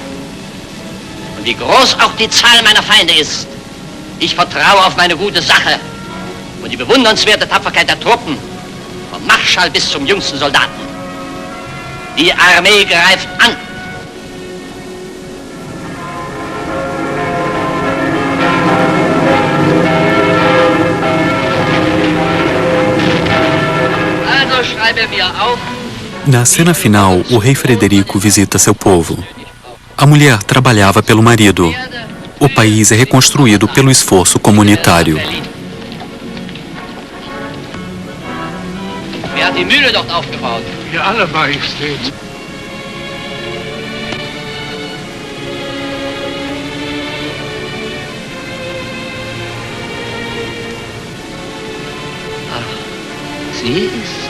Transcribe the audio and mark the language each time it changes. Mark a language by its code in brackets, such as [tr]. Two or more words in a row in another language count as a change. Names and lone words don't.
[de] Und wie groß auch die Zahl meiner Feinde ist, ich vertraue auf meine gute Sache und die bewundernswerte Tapferkeit der Truppen, vom Marschall bis zum jüngsten Soldaten. Die Armee greift an. Also schreibe mir auf. [pt] Na cena final, o rei Frederico visita seu povo. A mulher trabalhava pelo marido. O país é reconstruído pelo esforço comunitário. [de] Wer hat die Mühle dort aufgebaut? Wir alle, Majestät. Ach, sie ist es.